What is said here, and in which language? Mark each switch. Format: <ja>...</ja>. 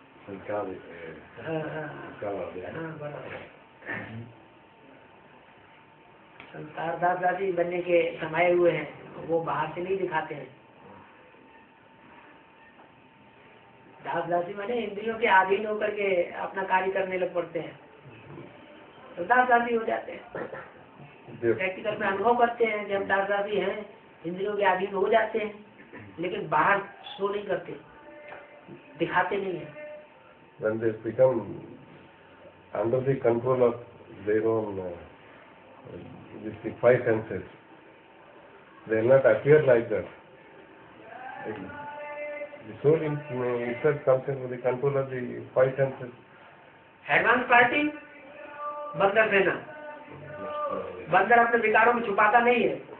<en>Sanskar is Sanskar are there.</en> <hi>संस्कार दास दासी बनने के समाये हुए हैं, वो बाहर से नहीं दिखाते हैं। दास दासी माने इंद्रियों के अधीन होकर के अपना कार्य करने लग पड़ते हैं, तो दास दासी हो जाते हैं। प्रैक्टिकल में अनुभव करते हैं कि हम दास दासी हैं, इंद्रियों के अधीन हो जाते हैं, लेकिन बाहर शो नहीं करते, दिखाते नहीं है।</hi> <en>When they become under the control of their own the five senses, they will not appear like that. The soul itself comes into the control of the five senses.</en> <hi>Advance party बंदर सेना, बंदर अपने विकारों में छुपाता नहीं है।</hi>